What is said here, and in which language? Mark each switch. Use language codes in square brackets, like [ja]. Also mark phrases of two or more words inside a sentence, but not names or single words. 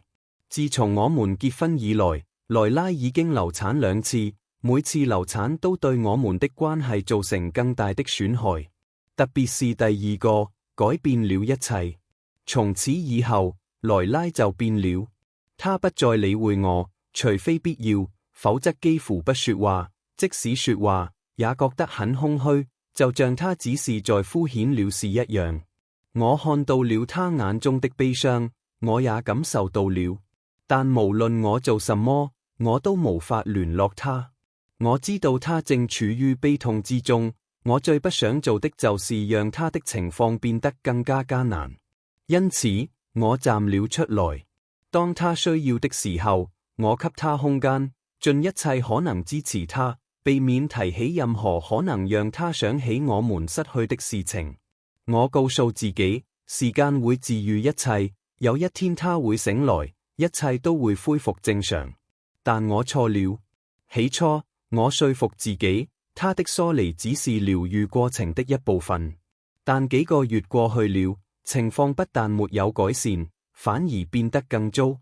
[zh] 自從我們結婚以來，萊拉已經流產2次，每次流產都對我們的關係造成更大的損害。特別是第二個，改變了一切。從此以後，萊拉就變了。她不再理會我，除非必要，否則幾乎不說話。即使說話，也覺得很空虛，就像她只是在敷衍了事一樣。我看到了她眼中的悲傷，我也感受到了。但無論我做什麼，我都無法聯絡她。我知道她正處於悲痛之中。我最不想做的就是讓她的情況變得更加艱難，因此我站了出來。當她需要的時候，我給她空間，盡一切可能支持她，避免提起任何可能讓她想起我們失去的事情。我告訴自己，時間會治癒一切，有一天她會醒來，一切都會恢復正常。但我錯了。起初，我說服自己，他的疏離只是療癒過程的一部分，但幾個月過去了，情況不但沒有改善，反而變得更糟。